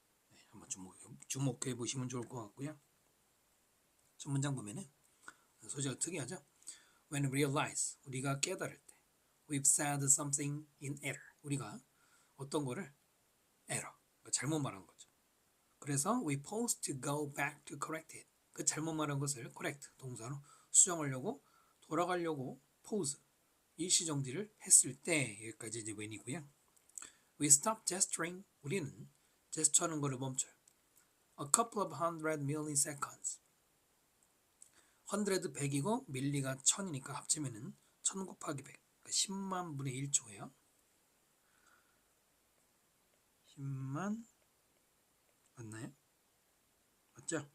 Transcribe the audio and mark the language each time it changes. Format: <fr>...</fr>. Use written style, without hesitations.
<ko>네, 한번 주목해 보시면 좋을 것 같고요. 첫 문장 보면은 소재가 특이하죠.</ko> <en>When realize,</en> <ko>우리가 깨달을 때,</ko> <en>we've said something in error,</en> <ko>우리가 어떤 거를 error, 잘못 말한 거죠. 그래서</ko> <en>we pause to go back to correct it.</en> <ko>그 잘못 말한 것을 correct 동사로 수정하려고 돌아가려고 pause 일시정지를 했을 때, 여기까지 이제 when이고요.</ko> <en>We stop gesturing,</en> <ko>우리는 제스처하는 거를 멈춰요.</ko> <en>A couple of 100 milliseconds.</en> <ko>100 100이고 밀리가 1000이니까 합치면은 1000 곱하기 100, 그러니까 10만 분의 1초예요. 10만 맞나요? 맞죠?</ko>